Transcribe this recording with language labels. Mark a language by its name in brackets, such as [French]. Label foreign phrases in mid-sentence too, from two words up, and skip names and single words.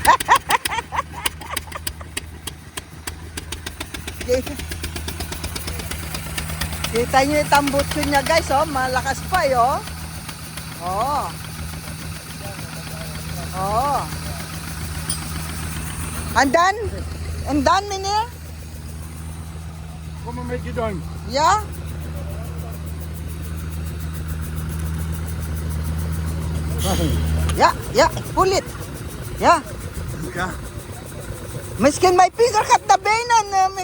[Filipino] Kita nyo yung tambutso niya guys, oh, malakas pa oh. Oh. Oh. Andan? Andan, [Dutch] meneer? Kom maar met je duim. Ja? Ja, ja, ik voel het. Ja. Ja. Misschien mijn vinger gaat naar benen.